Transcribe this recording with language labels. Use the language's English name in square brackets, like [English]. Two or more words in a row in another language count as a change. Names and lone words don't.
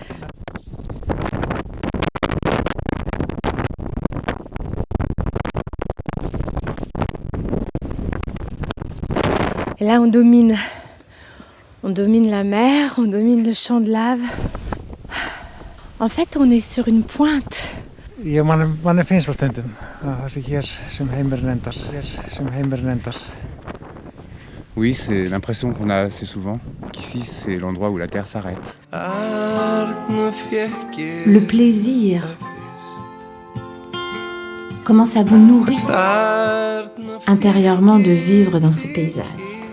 [French] Et là, on domine la mer, on domine le champ de lave. En fait, on est sur une pointe. [Icelandic] Manni finnst það stundum að það sé hér sem heimurinn endar. [French] Oui, c'est l'impression qu'on a assez souvent, qu'ici c'est l'endroit où la Terre s'arrête. Le plaisir comment ça vous nourrit intérieurement de vivre dans ce paysage.